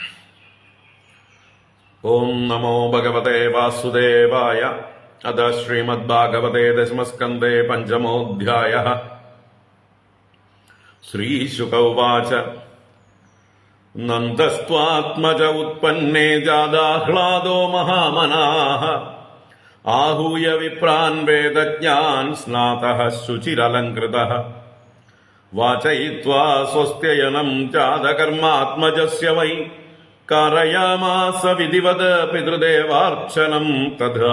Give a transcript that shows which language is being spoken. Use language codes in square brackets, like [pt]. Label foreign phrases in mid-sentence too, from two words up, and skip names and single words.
[sa] ഓം നമോ ഭഗവതേ വാസുദേവായ. അത ശ്രീമദ്ഭാഗവതേ ദശമസ്കന്ധേ 5-മോऽധ്യായഃ. ശ്രീശുക ഉവാച. നന്ദസ്ത്വാത്മജ ഉത്പന്നേ ജാതാഹ്ലാദോ മഹാമനാഃ. आहूय विप्रान् वेदज्ञान् स्नातः शुचिरलङ्कृतः. वाचयित्वा स्वस्त्ययनम् जातकर्मात्मजस्य वै. कारयामास विधिवद पितृदेवार्चनम् तथा.